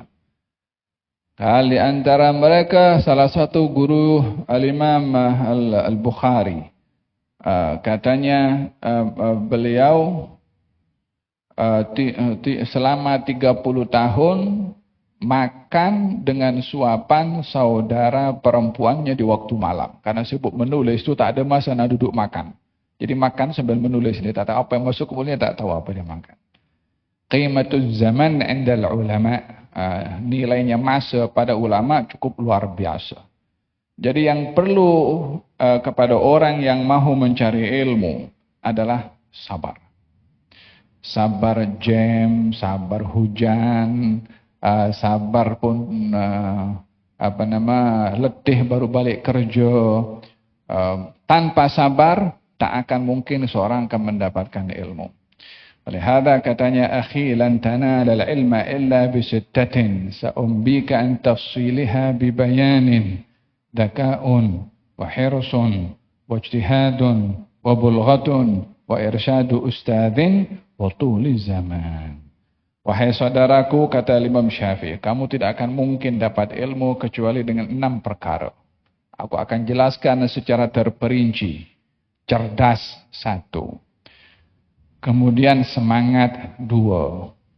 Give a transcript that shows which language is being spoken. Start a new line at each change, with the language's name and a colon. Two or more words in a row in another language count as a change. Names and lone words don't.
Indonesian: Di antara mereka salah satu guru Al-Imam Al-Bukhari, katanya beliau selama 30 tahun makan dengan suapan saudara perempuannya di waktu malam. Karena sibuk menulis itu tak ada masa nak duduk makan. Jadi makan sambil menulis. Dia tak tahu apa yang masuk ke mulutnya, tak tahu apa dia makan.
Arabic: قيمة الزمن عند العلماء.
Indonesian: Nilainya masa pada ulama cukup luar biasa. Jadi yang perlu kepada orang yang mahu mencari ilmu adalah sabar. Sabar jam, sabar hujan, sabar pun letih baru balik kerja. Tanpa sabar tak akan mungkin seorang akan mendapatkan ilmu. Oleh hada katanya,
Arabic: أخي لن تنال العلم إلا بستة سأنبيك عن تفصيلها ببيان ذكاء وحرص واجتهاد وبلغة وإرشاد أستاذ وطول زمان.
Indonesian: Wahai saudaraku, kata Imam Syafi'i, kamu tidak akan mungkin dapat ilmu kecuali dengan 6 perkara. Aku akan jelaskan secara terperinci. Cerdas 1. Kemudian semangat 2.